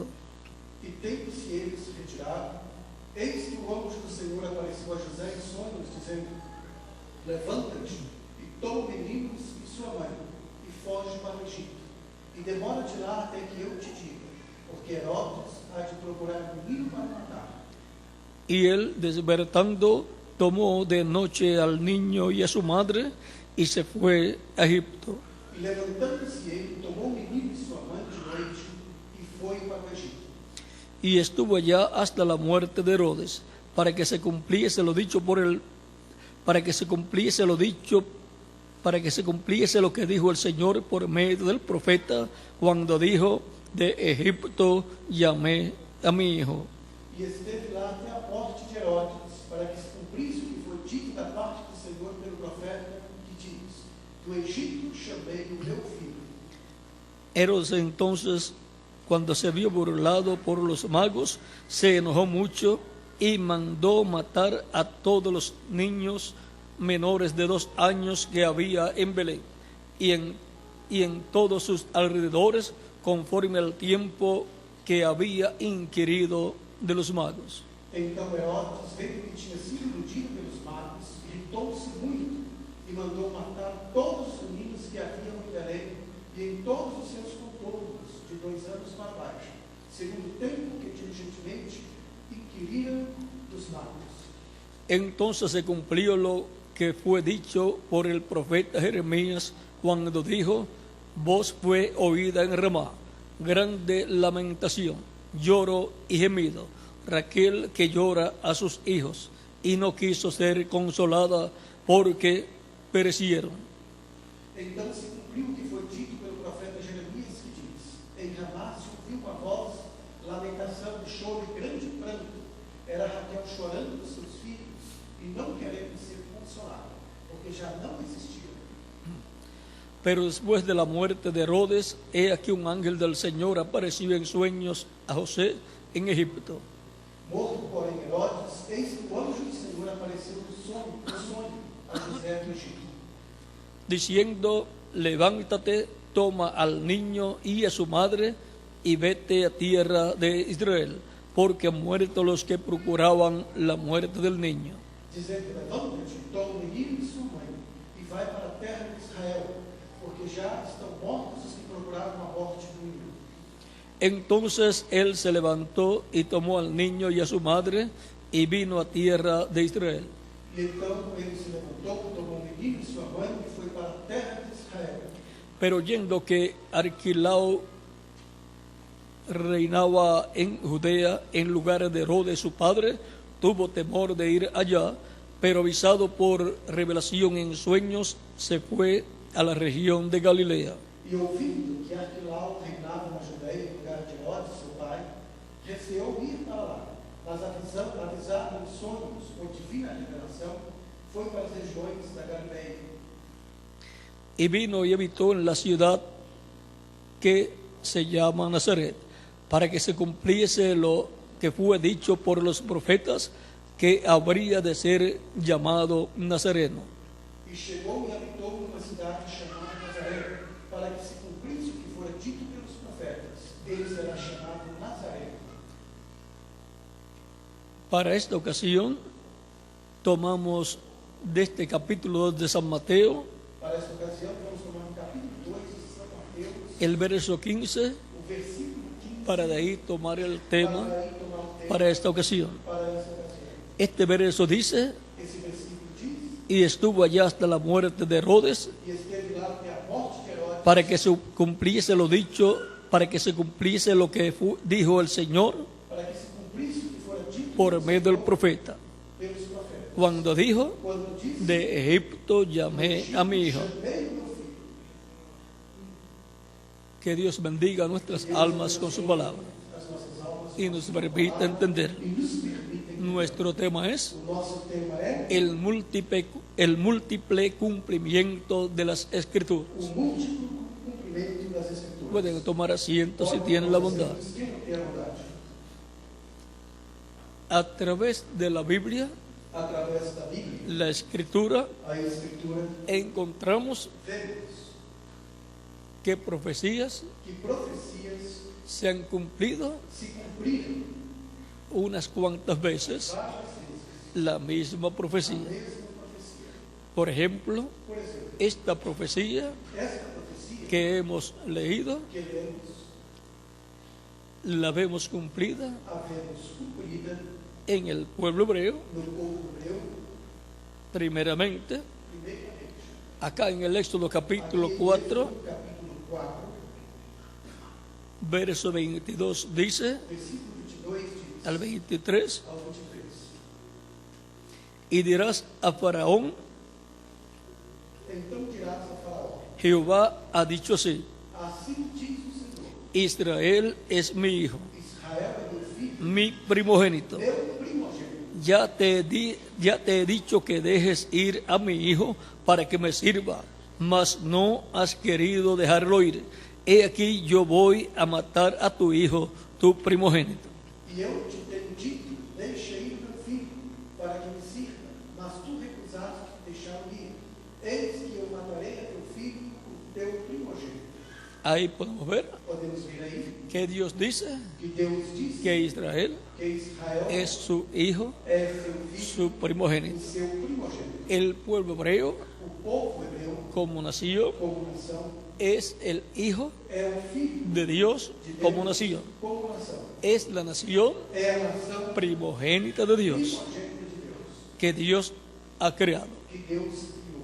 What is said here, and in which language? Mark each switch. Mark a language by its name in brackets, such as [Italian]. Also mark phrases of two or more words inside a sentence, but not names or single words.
[Portuguese] E tendo-se eles retirado, eis que o anjo do Senhor apareceu a José em sonhos, dizendo: levanta-te e toma o menino e sua mãe, e foge para o Egito. E demora de lá até que eu te diga, porque Herodes há de procurar o menino para matar. [Spanish] Y él, despertando, tomó de noche al niño y a su madre y se fue a Egipto. [Portuguese] E levantando-se ele, tomou o menino e sua mãe de noite, e foi para o Egito. [Spanish] Y estuvo allá hasta la muerte de Herodes, para que se cumpliese lo dicho para que se cumpliese lo que dijo el Señor por medio del profeta, cuando dijo, de Egipto llamé a mi hijo. [Portuguese] E esteve lá até a morte de Herodes, para que se cumprisse o que foi dito da parte do Senhor pelo profeta, que diz: do Egito chamei o meu filho. [Spanish] Herodes entonces, cuando se vio burlado por los magos, se enojó mucho y mandó matar a todos los niños menores de 2 años que había en Belén y en todos sus alrededores, conforme al tiempo que había inquirido de los magos. [Portuguese] Então Herodes, vendo que tinha sido iludido pelos magos, irritou-se muito e mandou matar todos os meninos que haviam em Belém e em todos os seus contornos, de 2 anos para baixo, segundo o tempo que diligentemente inquiriram dos magos. [Spanish] Entonces se cumplió lo que fue dicho por el profeta Jeremías cuando dijo: voz fue oída en Ramá, grande lamentación, lloro y gemido, Raquel que llora a sus hijos y no quiso ser consolada porque perecieron. [Portuguese] Então se cumpriu o que foi dito pelo profeta Jeremias, que diz: em Ramá se ouviu uma voz, lamentação, choro e grande pranto. Era Raquel chorando dos seus filhos e não querendo ser consolada, porque já não existiam. [Spanish] Pero después de la muerte de Herodes, he aquí un ángel del Señor apareció en sueños a José en Egipto, [Portuguese] Morto, porém, Herodes, eis que o anjo do Senhor apareceu no sonho a José do Egito, [Spanish] diciendo: levántate, toma al niño y a su madre y vete a tierra de Israel, porque han muerto los que procuraban la muerte del niño. [Portuguese] dizendo: levanta-te, toma o menino e sua mãe, e vai para a terra de Israel, porque já estão mortos os que procuravam a morte do menino. [Spanish] Entonces él se levantó y tomó al niño y a su madre y vino a tierra de Israel. [Portuguese] E então ele se levantou, tomou o menino e sua mãe, e foi para a terra de Israel. [Spanish] Pero oyendo que Arquilao reinaba en Judea en lugar de Herodes su padre, tuvo temor de ir allá, pero avisado por revelación en sueños, se fue a la región de Galilea. [Portuguese] E ouvindo que Arquilao reinava na Judeia em lugar de Herodes, seu pai, receou ir para lá, mas avisado em sonhos por divina revelação, foi para as regiões da Galileia. [Spanish] Y vino y habitó en la ciudad que se llama Nazaret, para que se cumpliese lo que fue dicho por los profetas, que habría de ser llamado Nazareno. [Portuguese] E chegou e habitou numa cidade chamada Nazaré, para que se cumprisse o que fora dito pelos profetas. Ele será chamado Nazareno. [Spanish] Para esta ocasión tomamos de este capítulo 2 de San Mateo [Portuguese] Para esta ocasião, vamos tomar no capítulo 2 de São Mateus, [Spanish] el verso 15, [Portuguese] o versículo 15, [Spanish] para de ahí tomar el [Portuguese] para [Spanish] tema [Portuguese] aí tomar o texto [Spanish] para esta ocasión. [Portuguese] para esta ocasião. [Spanish] Este verso dice: [Portuguese] Esse versículo diz: [Spanish] y estuvo allá hasta la muerte de Herodes, [Portuguese] e esteve lá até a morte de Herodes, [Spanish] para que se cumpliese lo dicho, para que se cumpliese lo que dijo el Señor [Portuguese] para que se cumprisse o que fora dito [Spanish] por [Portuguese] pelo [Spanish] medio del [Portuguese] Senhor, [Spanish] profeta, [Portuguese] pelos profetas. [Spanish] cuando dijo: [Portuguese] Quando disse: [Spanish] de Egipto llamé a mi hijo. [Portuguese] chamei o meu filho. [Spanish] Que Dios bendiga nuestras almas con su palabra [Portuguese] As nossas almas [Spanish] y nos permita entender. [Portuguese] e nos permitem. [Spanish] Nuestro tema es [Portuguese] O nosso tema é [Spanish] el múltiple cumplimiento de las Escrituras. [Portuguese] o múltiplo cumprimento das Escrituras. [Spanish] Pueden tomar asiento si tienen la bondad. [Portuguese] Quem não tem a bondade? [Spanish] A través de la Biblia, [Portuguese] Através da Bíblia, [Spanish] la Escritura, [Portuguese] a Escritura, [Spanish] encontramos [Portuguese] vemos [Spanish] que profecías [Portuguese] que profecias [Spanish] se han cumplido [Portuguese] se cumpriram [Spanish] unas cuantas veces [Portuguese] várias vezes. [Spanish] la misma profecía. [Portuguese] A mesma profecia. [Spanish] Por ejemplo, [Portuguese] Por exemplo, [Spanish] esta profecía [Portuguese] esta profecia [Spanish] que hemos leído [Portuguese] que lemos, [Spanish] la vemos cumplida [Portuguese] a vemos cumprida [Spanish] en el pueblo hebreo, [Portuguese] no povo hebreu, [Spanish] primeramente, [Portuguese] primeiramente. [Spanish] acá en el Éxodo capítulo [Portuguese] Aqui, 4, no capítulo 4, [Spanish] verso 22 dice, [Portuguese] versículo 22 diz, [Spanish] al 23, [Portuguese] ao 23. [Spanish] y dirás a Faraón: [Portuguese] Então dirás a Faraó: [Spanish] Jehová ha dicho así, [Portuguese] assim diz o Senhor, [Spanish] Israel es mi hijo, [Portuguese] Israel é meu filho, [Spanish] mi primogénito. [Portuguese] meu primogênito. [Spanish] Ya te he dicho que dejes ir a mi hijo para que me sirva, mas no has querido dejarlo ir. He aquí yo voy a matar a tu hijo, tu primogénito. [Portuguese] E eu te tenho dito: deixa ir meu filho, para que me sirva, mas tu recusaste deixá-lo ir. Eis que eu matarei a teu filho, o teu primogênito. [Spanish] Ahí podemos ver [Portuguese] Podemos ver aí [Spanish] que Dios dice [Portuguese] que Deus diz [Spanish] que Israel [Portuguese] que Israel [Spanish] es su hijo, [Portuguese] é seu filho, [Spanish] su primogénito. [Portuguese] o seu primogênito. [Spanish] El pueblo hebreo, [Portuguese] O povo hebreu, [Spanish] como nación, [Portuguese] como nação, [Spanish] es el hijo [Portuguese] é o filho [Spanish] de Dios [Portuguese] de Deus [Spanish] como nación. [Portuguese] como nação. [Spanish] Es la nación [Portuguese] É a nação [Spanish] primogénita de Dios [Portuguese] primogênita de Deus, [Spanish] que Dios ha creado. [Portuguese] que Deus criou.